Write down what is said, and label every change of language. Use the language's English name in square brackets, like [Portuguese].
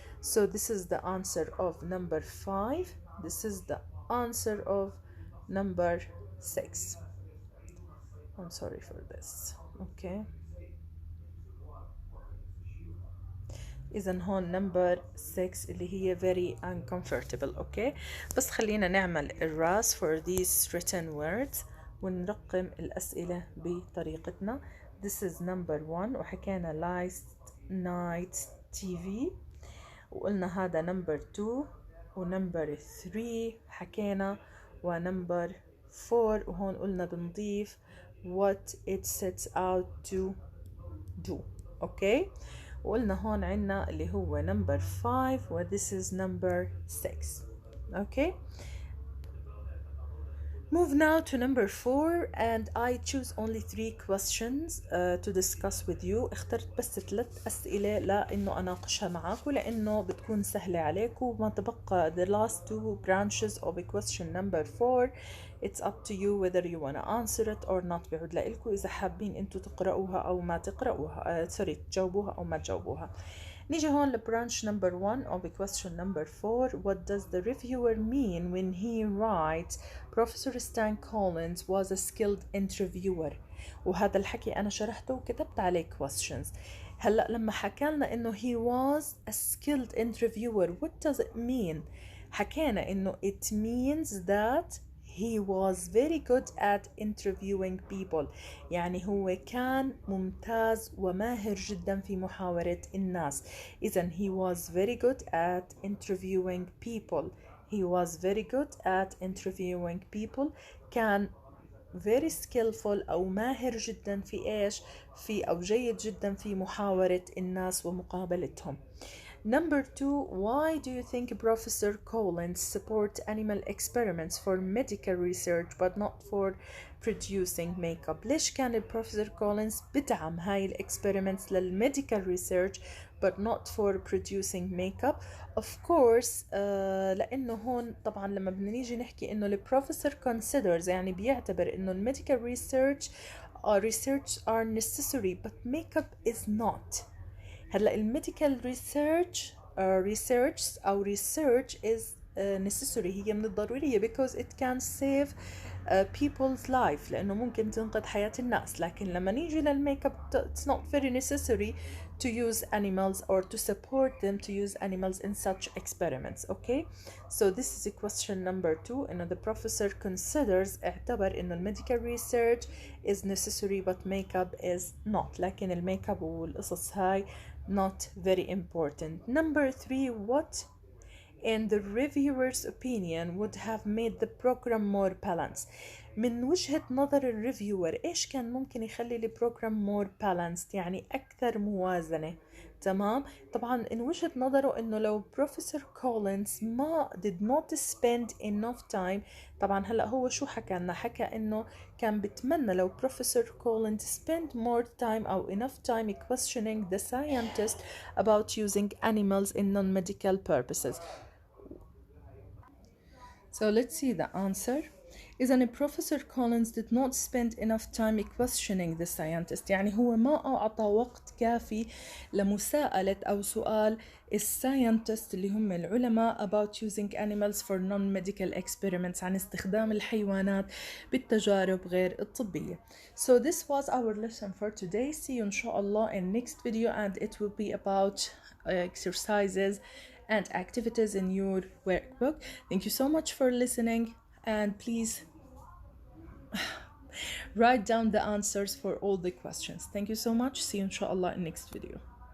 [English] So this is the answer of number 5. This is the answer of number 6. I'm sorry for this. Okay. [Arabic] إذن هون number 6 اللي هي [English] very uncomfortable. Okay. [Arabic] بس خلينا نعمل الراس [English] for these written words [Arabic] ونرقم الأسئلة بطريقتنا. [English] This is number 1 [Arabic] وحكينا [English] last night TV، [Arabic] وقلنا هذا [English] number 2 [Arabic] ونمبر 3 حكينا، ونمبر 4 وهون قلنا بنضيف [English] what it sets out to do. [Arabic] اوكي، وقلنا هون عنا اللي هو number 5 و [English] this is number 6. [Arabic] اوكي. [English] Move now to number 4 and I choose only 3 questions to discuss with you. [Arabic] اخترت بس 3 أسئلة لأنه أناقشها معاكم لأنه بتكون سهلة عليكم. وما تبقى [English] the last 2 branches of question number 4. It's up to you whether you want to answer it or not. [Arabic] بيعود لإلكم إذا حابين أنتوا تقرأوها أو ما تقرأوها تجاوبوها أو ما تجاوبوها. نيجي هون لبرانش [English] number 1 of question number 4. What does the reviewer mean when he writes Professor Stan Collins was a skilled interviewer؟ [Arabic] وهذا الحكي أنا شرحته وكتبت عليه [English] questions. [Arabic] هلأ لما حكى لنا إنه [English] he was a skilled interviewer, what does it mean؟ [Arabic] حكينا إنه [English] it means that he was very good at interviewing people. [Arabic] يعني هو كان ممتاز وماهر جدا في محاورة الناس. إذن [English] he was very good at interviewing people. He was very good at interviewing people. [Arabic] كان [English] very skillful [Arabic] أو ماهر جدا في إيش؟ أو جيد جدا في محاورة الناس ومقابلتهم. [English] Number 2, why do you think Professor Collins support animal experiments for medical research but not for producing makeup؟ [Arabic] ليش كان البروفيسور كولينز بدعم هاي الاكسبيرمنتس للميديكال ريسيرش [English] but not for producing makeup؟ of course [Arabic] لأنه هون طبعا لما بدنا نيجي نحكي إنه البروفيسور [English] considers [Arabic] يعني بيعتبر إنه الميديكال [English] research are necessary but makeup is not. [Arabic] هلا الميديكال research أو [English] research is necessary، [Arabic] هي من الضرورية [English] because it can save people's life، [Arabic] لأنه ممكن تنقذ حياة الناس. لكن لما نيجي للميك اب [English] it's not very necessary to use animals or to support them to use animals in such experiments. Okay, so this is question number 2. إنه the professor considers [Arabic] اعتبر إنه [English] medical research is necessary but makeup is not. [Arabic] لكن الميك اب والقصص هاي [English] not very important. Number 3, what in the reviewer's opinion would have made the program more balanced؟ [Arabic] من وجهة نظر الريفيور إيش كان ممكن يخلي البروجرام [English] more balanced، [Arabic] يعني أكثر موازنة؟ تمام. طبعا in وجهة نظره إنه لو بروفيسور كولينز ما [English] did not spend enough time، [Arabic] طبعا هلأ هو شو حكى لنا؟ حكى إنه كان بتمنى لو بروفيسور كولينز [English] spend more time أو enough time questioning the scientist about using animals in non-medical purposes. So let's see the answer. [Arabic] إذن [English] Professor Collins did not spend enough time questioning the scientist. [Arabic] يعني هو ما أعطى وقت كافي لمساءلة أو سؤال الساينتست اللي هم العلماء [English] about using animals for non-medical experiments، [Arabic] عن استخدام الحيوانات بالتجارب غير الطبية. [English] So this was our lesson for today. See you inshallah in next video and it will be about exercises and activities in your workbook. Thank you so much for listening and please write down the answers for all the questions. Thank you so much. See you inshallah in next video.